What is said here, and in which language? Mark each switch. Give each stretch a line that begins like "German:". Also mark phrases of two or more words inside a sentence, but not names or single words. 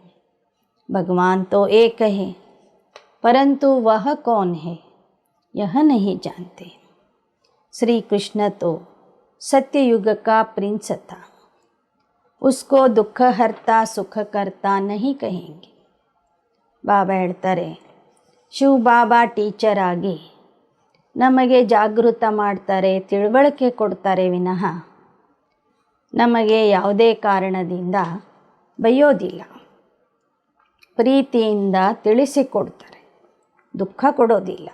Hindi: भगवान तो एक है, परंतु वह कौन है यह नहीं जानते. श्री कृष्ण तो सत्ययुग का प्रिंस था. उसको दुख हरता सुख करता नहीं कहेंगे.
Kannada: ಬಾಬಾ ಹೇಳ್ತಾರೆ, ಶಿವ ಬಾಬಾ ಟೀಚರ್ ಆಗಿ ನಮಗೆ ಜಾಗೃತ ಮಾಡ್ತಾರೆ, ತಿಳುವಳಿಕೆ ಕೊಡ್ತಾರೆ ವಿನಃ ನಮಗೆ ಯಾವುದೇ ಕಾರಣದಿಂದ ಬೈಯೋದಿಲ್ಲ. ಪ್ರೀತಿಯಿಂದ ತಿಳಿಸಿಕೊಡ್ತಾರೆ, ದುಃಖ ಕೊಡೋದಿಲ್ಲ.